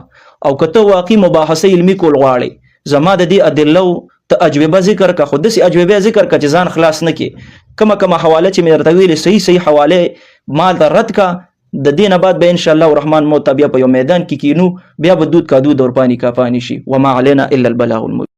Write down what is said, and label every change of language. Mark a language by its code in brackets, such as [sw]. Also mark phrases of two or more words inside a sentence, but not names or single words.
[ps] او که ته واقعي مباحثه علمي کول غواړې، زما د دې ادله ته اجوبه ذکر که، خو داسې اجوبه ذکر که چې ځان خلاص نه کړي. کومه حواله چې مې درته ویلې صحیح حواله مال ته رد که، د دین بعد به [ar] ان شاء الله الرحمن [ps] مو بیا په یو میدان کې کینو بیا به [ur] دود کا دود اور پانی کا پانی [ps] شي [ar] وما علينا الا البلاغ المبين.